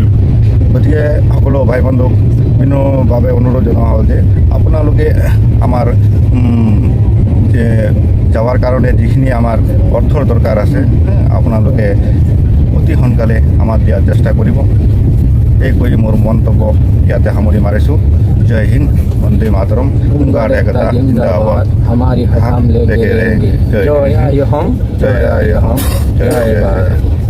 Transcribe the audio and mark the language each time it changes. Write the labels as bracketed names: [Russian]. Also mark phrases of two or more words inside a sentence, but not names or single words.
[Assamese] গতিকে সকলো ভাই বন্ধুক বিনম্ৰভাৱে অনুৰোধ জনোৱা হ'ল যে আপোনালোকে আমাৰ যে যাৱাৰ কাৰণে যিখিনি আমাৰ অৰ্থৰ দৰকাৰ আছে আপোনালোকে অতি সোনকালে আমাক দিয়াৰ চেষ্টা কৰিব। এই কৈ মোৰ মন্তব্য ইয়াতে সামৰি মাৰিছোঁ। [Hindi] जय हिन्द, वन्दे मातरम, होमगार्ड एकता ज़िन्दाबाद, हमारी हम लेके रहेंगे। जय जय हम, जय हम, जय भारत।